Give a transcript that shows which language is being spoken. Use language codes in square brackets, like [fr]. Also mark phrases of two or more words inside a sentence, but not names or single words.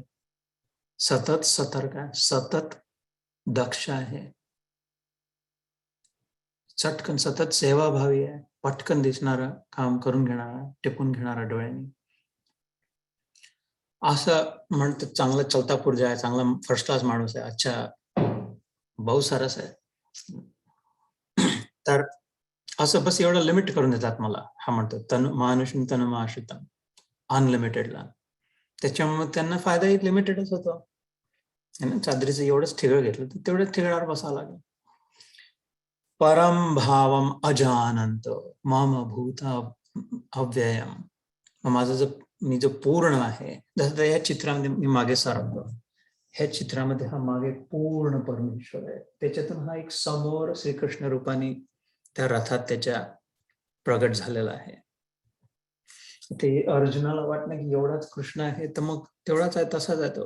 [mr] सतत सतर्क आहे, सतत दक्ष आहे, चटकन सतत सेवाभावी आहे, पटकन दिसणारं काम करून घेणारा, टिपून घेणारा डोळ्यांनी, असं म्हणतं. चांगला [hi] चलता पुर्जा [mr] आहे, चांगला [en] first class [mr] माणूस आहे, [hi] अच्छा बहुत [mr] सरस आहे. तर असं बस एवढं लिमिट करून देतात मला. हा म्हणतो [sa] तनु मानुषम तनु आश्रितम, [mr] अनलिमिटेडला. त्याच्यामुळे त्यांना फायदाही लिमिटेडच होतो. चादरीचं एवढंच ठिगळ घेतलं तर तेवढंच ठिगळावर बसावं लागेल. [sa] परम भावम अजानंत मम भूत अव्ययम, [mr] माझं मी जो पूर्ण आहे, जसं या चित्रामध्ये मी मागे सारखतो, ह्या चित्रामध्ये हा मागे पूर्ण परमेश्वर आहे, त्याच्यातून हा एक समोर श्रीकृष्ण रूपाने त्या रथात त्याच्या प्रगट झालेला आहे. ते अर्जुनाला वाटलं की एवढाच कृष्ण आहे, तर मग तेवढाच आहे, तसाच आहे तो.